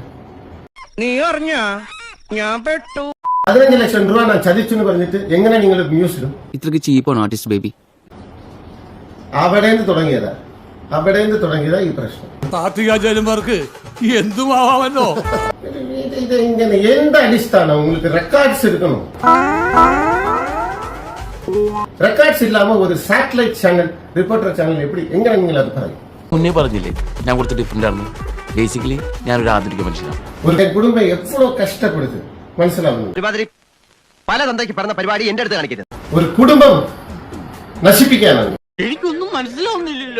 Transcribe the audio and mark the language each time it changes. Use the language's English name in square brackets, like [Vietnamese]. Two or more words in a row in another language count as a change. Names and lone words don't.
[Malayalam] നീ അറിഞ്ഞ ഞാൻ പെട്ടു. 15 ലക്ഷം രൂപ ഞാൻ ചതിച്ചെന്ന് പറഞ്ഞിട്ട് എങ്ങനെ നിങ്ങൾ ന്യൂസിലും? ഇത്രക്ക് ചീപ്പാണ് ആർട്ടിസ്റ്റ് ബേബി. അവിടെ നിന്ന് തുടങ്ങിയതാ ഈ പ്രശ്നം. പാർട്ടികാചാര്യന്മാർക്ക് എന്തുമാവാമല്ലോ. ഇത് ഇങ്ങനെ എന്ത് അടിസ്ഥാനം? [Tamil] உங்களுக்கு ரெக்கார்ட்ஸ் இருக்கணும். ரெக்கார்ட்ஸ் இல்லாம ஒரு [English] satellite channel, [Malayalam] റിപ്പോർട്ടർ ചാനൽ எப்படி എങ്ങനെ നിങ്ങൾ അത് പറയും? മുന്നേ പറഞ്ഞില്ലേ ഞാൻ കുറച്ച് ഡിഫറെന്റ് ആണ്. ബേസിക്കലി ഞാനൊരു ആധുനിക മനുഷ്യനാണ്. ഒരു കുടുംബം എപ്പോഴും കഷ്ടപ്പെടുത്ത് മനസ്സിലാവുന്നു. പല തന്തയ്ക്ക് പറഞ്ഞ പരിപാടി എന്റെ അടുത്ത് കാണിക്കരുത്. ഒരു കുടുംബം നശിപ്പിക്കാനാണ്. എനിക്കൊന്നും മനസ്സിലാവുന്നില്ലല്ലോ.